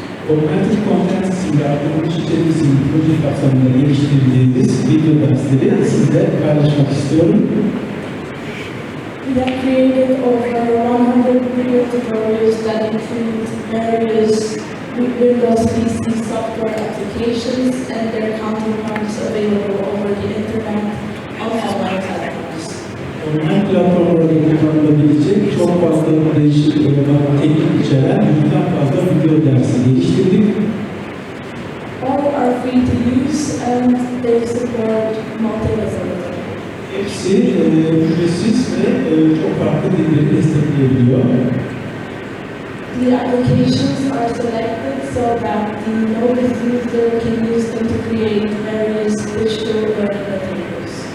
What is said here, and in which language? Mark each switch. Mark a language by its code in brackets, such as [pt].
[tr] Augmented competency yaptığımız içerisinde proje kapsamında geliştirdiğimiz video dersleri sizle paylaşmak istiyorum. [en] We have created over 100 video tutorials that include various Windows PC software applications and their counterparts available over the internet on online platforms. [tr] Online platformlarda kullanılabilecek çok fazla değişik teknik içeren yüzden fazla video dersi geliştirdik. [en] All are free to use and they support multilingualism. [tr] Hepsi ücretsiz ve çok farklı dilleri destekleyebiliyor. [en] The applications are selected so that the novice user can use them to create various digital learning materials.